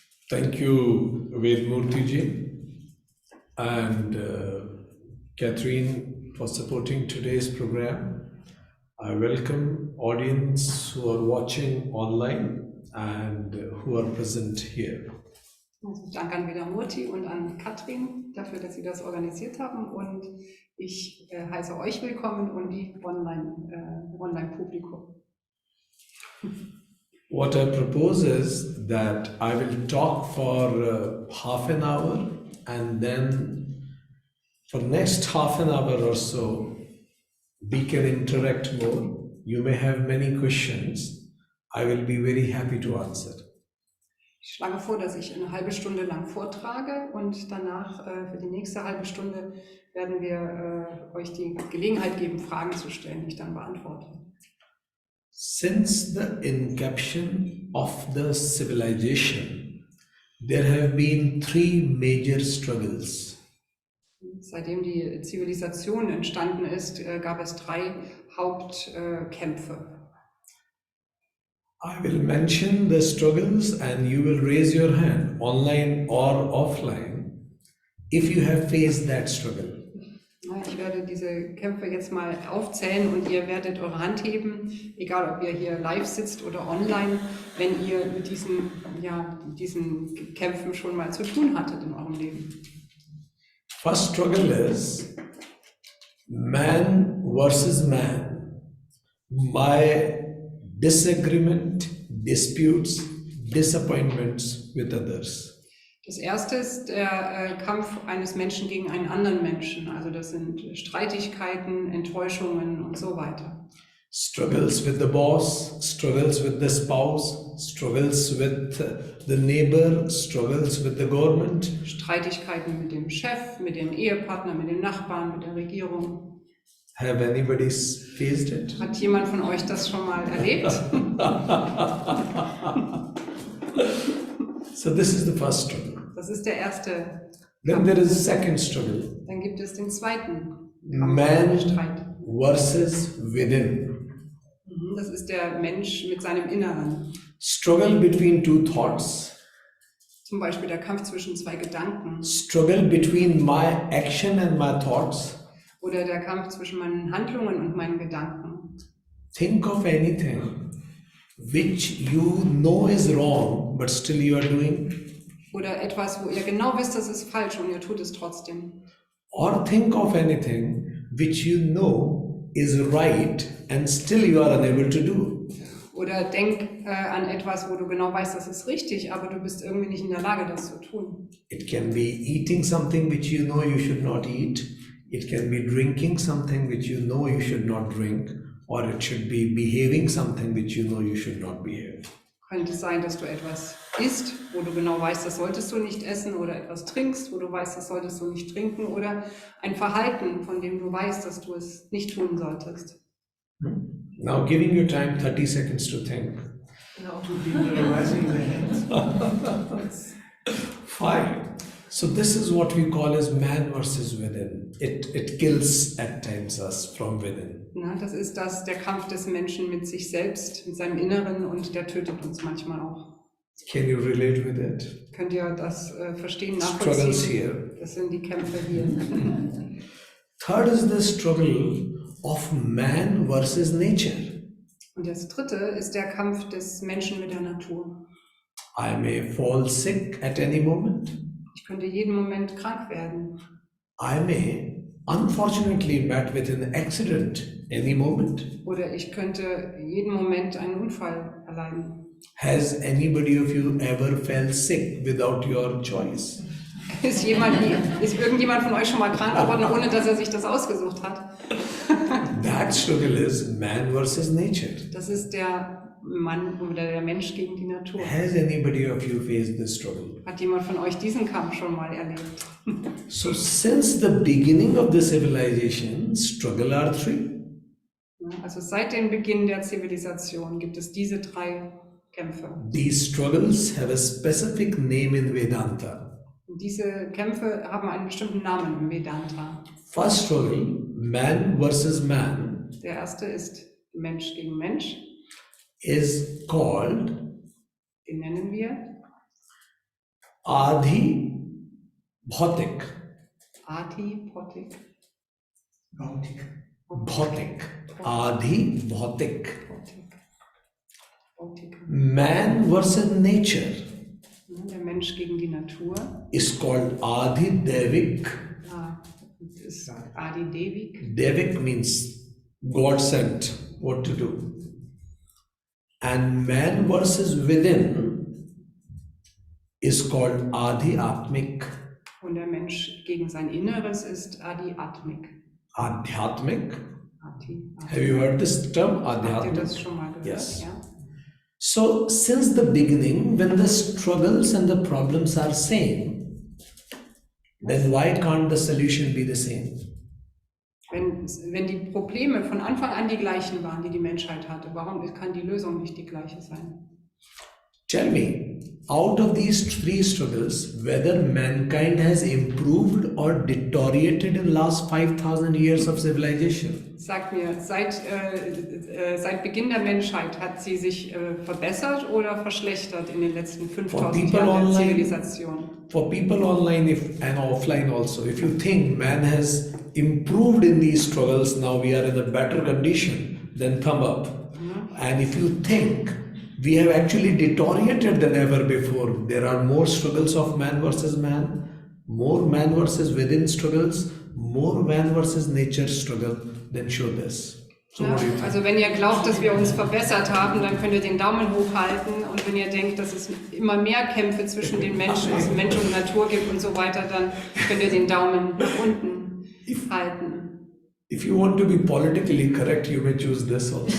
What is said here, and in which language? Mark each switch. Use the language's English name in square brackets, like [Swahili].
[English] Thank you, Vedmurti ji and Catherine for supporting today's program. I welcome audience who are watching online and who are present here. [German] Also danke an Vedamurti und an Katrin dafür, dass sie das organisiert haben, und ich heiße euch willkommen und die Online-Publikum. [English] What I propose is that I will talk for half an hour, and then for next half an hour or so, we can interact more. You may have many questions. I will be very happy to answer. [German] Ich schlage vor, dass ich eine halbe Stunde lang vortrage, und danach für die nächste halbe Stunde werden wir euch die Gelegenheit geben, Fragen zu stellen, die ich dann beantworte. [English] Since the inception of the civilization, there have been three major struggles. [German] Seitdem die Zivilisation entstanden ist, gab es drei Hauptkämpfe. [English] I will mention the struggles and you will raise your hand, online or offline, if you have faced that struggle. [German] Ich werde diese Kämpfe jetzt mal aufzählen und ihr werdet eure Hand heben, egal ob ihr hier live sitzt oder online, wenn ihr mit diesen Kämpfen schon mal zu tun hattet in eurem Leben. [English] First struggle is man versus man. My disagreement, disputes, disappointments with others. [German] Das erste ist der Kampf eines Menschen gegen einen anderen Menschen. Also das sind Streitigkeiten, Enttäuschungen und so weiter. [English] Struggles with the boss, struggles with the spouse, struggles with the neighbor, struggles with the government. [German] Streitigkeiten mit dem Chef, mit dem Ehepartner, mit dem Nachbarn, mit der Regierung. [English] Have anybody faced it? [German] Hat jemand von euch das schon mal erlebt? [English] So this is the first struggle. [German] Das ist der erste. [English] Then there is a second struggle. [German] Dann gibt es den zweiten [English] Man [German] Streit. [English] versus within. [German] Das ist der Mensch mit seinem Inneren. [English] Struggle between two thoughts. [German] Zum Beispiel der Kampf zwischen zwei Gedanken. [English] Struggle between my action and my thoughts. [German] Oder der Kampf zwischen meinen Handlungen und meinen Gedanken. [English] Think of anything which you know is wrong, but still you are doing. [German] Oder etwas, wo ihr genau wisst, das ist falsch, und ihr tut es trotzdem. [English] Or think of anything which you know is right and still you are unable to do. [German] Oder denk an etwas, wo du genau weißt, das ist richtig, aber du bist irgendwie nicht in der Lage, das zu tun. [English] It can be eating something which you know you should not eat. It can be drinking something which you know you should not drink. Or it should be behaving something which you know you should not behave. [German] Könnte es sein, dass du etwas isst, wo du genau weißt, das solltest du nicht essen, oder etwas trinkst, wo du weißt, das solltest du nicht trinken, oder ein Verhalten, von dem du weißt, dass du es nicht tun solltest. [English] Now giving you time 30 seconds to think. Now two people are raising their hands. Fine. So this is what we call as man versus within. It kills at times us from within. [German] Ja, das ist der Kampf des Menschen mit sich selbst, mit seinem Inneren, und der tötet uns manchmal auch. [English] Can you relate with it? [German] Könnt ihr das verstehen, [English] Struggles [German] nachvollziehen? [English] here. [German] Das sind die Kämpfe hier. [English] Third is the struggle of man versus nature. [German] Und das dritte ist der Kampf des Menschen mit der Natur. [English] I may fall sick at any moment. [German] Ich könnte jeden Moment krank werden. [English] I may unfortunately met with an accident any moment. [German] Oder ich könnte jeden Moment einen Unfall erleiden. [English] Has anybody of you ever felt sick without your choice? [German] Ist irgendjemand von euch schon mal krank geworden, ohne dass er sich das ausgesucht hat? [English] That struggle is man versus nature. [German] Das ist der Mann oder der Mensch gegen die Natur. [English] Has anybody of you faced this struggle? [German] Hat jemand von euch diesen Kampf schon mal erlebt? [English] So since the beginning of the civilization, struggle are three. [German] Also seit dem Beginn der Zivilisation gibt es diese drei Kämpfe. [English] These struggles have a specific name in Vedanta. [German] Und diese Kämpfe haben einen bestimmten Namen im Vedanta. [English] First struggle, man versus man, [German] Der erste ist Mensch gegen Mensch. [English] is called [German] Den nennen wir [Sanskrit] Adhi Bhautik. Ati Potik. Bhautik. Adhi Bhautik. Potik. [English] Man versus nature [German] Der Mensch gegen die Natur. [English] is called Adhi Devik. [German] Das ist Adi Devik. [English] Devik means God sent, what to do. And man versus within is called Adi Atmik. [German] Und der Mensch gegen sein Inneres ist Adi Atmik. [Sanskrit] Adhyatmik. Ati. [English] Have you heard this term? [German] Habt ihr [Sanskrit] Adhyatmik. [German] das schon mal gehört? [English] Yes. [German] Ja. [English] So, since the beginning, when the struggles and the problems are same, then why can't the solution be the same? [German] Wenn die Probleme von Anfang an die gleichen waren, die die Menschheit hatte, warum kann die Lösung nicht die gleiche sein? [English] Tell me, out of these three struggles, whether mankind has improved or deteriorated in the last 5,000 years of civilization? [German] Sagt mir, seit Beginn der Menschheit hat sie sich verbessert oder verschlechtert in den letzten 5000 Jahren der Zivilisation? [English] For people online and offline also, if you think man has improved in these struggles, now we are in a better condition, then thumb up. And if you think we have actually deteriorated than ever before, there are more struggles of man versus man, more man versus within struggles, more man versus nature struggle, then show this. So [German] Ja, [English] what do you think? [German] also wenn ihr glaubt, dass wir uns verbessert haben, dann könnt ihr den Daumen hochhalten, und wenn ihr denkt, dass es immer mehr Kämpfe zwischen den Menschen, also Mensch und Natur gibt und so weiter, dann könnt ihr den Daumen nach unten halten. [English] If you want to be politically correct, you may choose this also.